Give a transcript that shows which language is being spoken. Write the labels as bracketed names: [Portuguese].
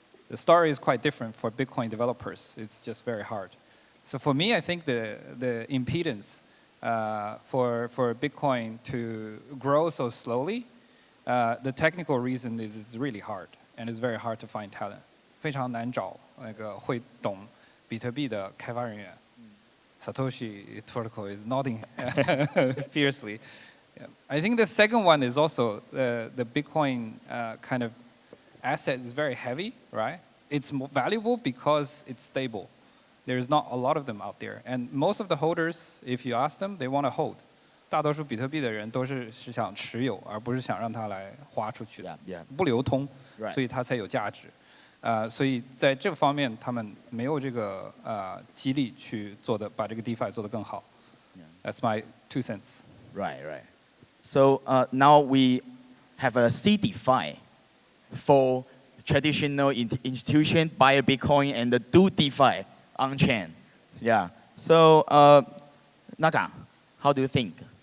[English] The story is quite different for Bitcoin developers. It's just very hard. So for me, I think the impedance for Bitcoin to grow so slowly, the technical reason is it's really hard, and it's very hard to find talent. [Chinese] 非常难找那个会懂比特币的开发人员。 [English] Satoshi protocol is nodding fiercely. Yeah. I think the second one is also the Bitcoin kind of asset is very heavy, right? It's valuable because it's stable. There's not a lot of them out there. And most of the holders, if you ask them, they want to hold. [Chinese] 大多数比特币的人都是想持有，而不是想让它来花出去的，不流通，所以它才有价值。所以在这个方面，他们没有这个激励去做的，把这个 DeFi 做得更好。 [English] That's my 2 cents. Right, right. So now we have a CDeFi for traditional institution buy a Bitcoin and do DeFi on chain. Yeah. So Naka, how do you think?